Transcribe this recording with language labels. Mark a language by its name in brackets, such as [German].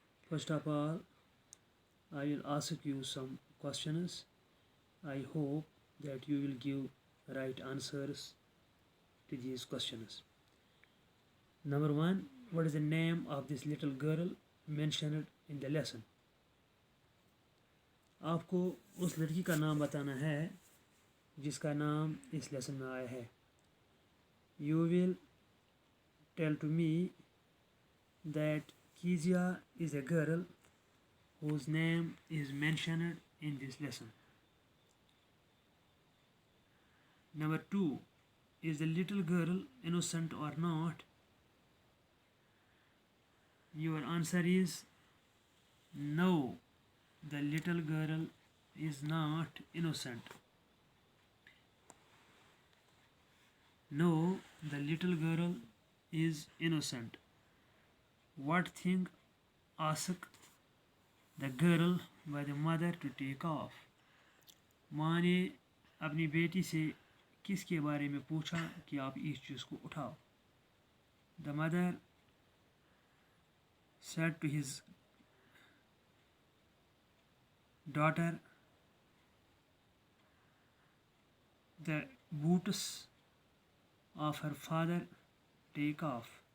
[English] First of all, I will ask you some questions. I hope that you will give right answers to these questions. Number one, what is the name of this little girl mentioned in the lesson? [Hindi] आपको उस लड़की का नाम बताना है जिसका नाम इस लेसन में आया है. [English] You will tell to me that Kezia is a girl whose name is mentioned in this lesson. Number two, is the little girl innocent or not? Your answer is no, the little girl is not innocent. No, the little girl is innocent. What thing asked the girl by the mother to take off? [Hindi] माँ ने अपनी बेटी से किसके बारे में पूछा कि आप इस चीज़ को उठाओ? [English] The mother said to his daughter, the boots of her father take off.